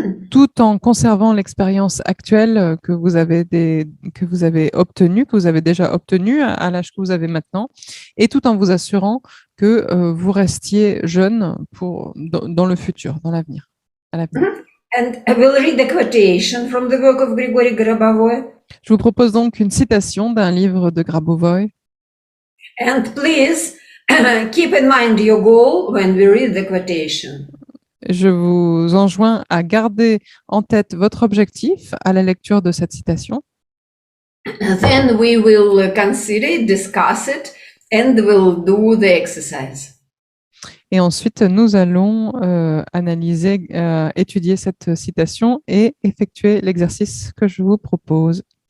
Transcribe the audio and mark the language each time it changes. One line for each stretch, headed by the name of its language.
French: Tout en conservant l'expérience actuelle que vous avez obtenue, que vous avez déjà obtenue à l'âge que vous avez maintenant, et tout en vous assurant que vous restiez jeune dans le futur, dans l'avenir, à l'avenir.
English: And I will read the quotation from the work of Grigory Grabovoy.
French: Je vous propose donc une citation d'un livre de Grabovoy.
English: And please keep in mind your goal when we read the quotation.
French: Je vous enjoins à garder en tête votre objectif à la lecture de cette citation.
English: Then we will consider it, discuss it, and we'll do the exercise.
French: Et ensuite, nous allons analyser, étudier cette citation et effectuer l'exercice que je vous propose.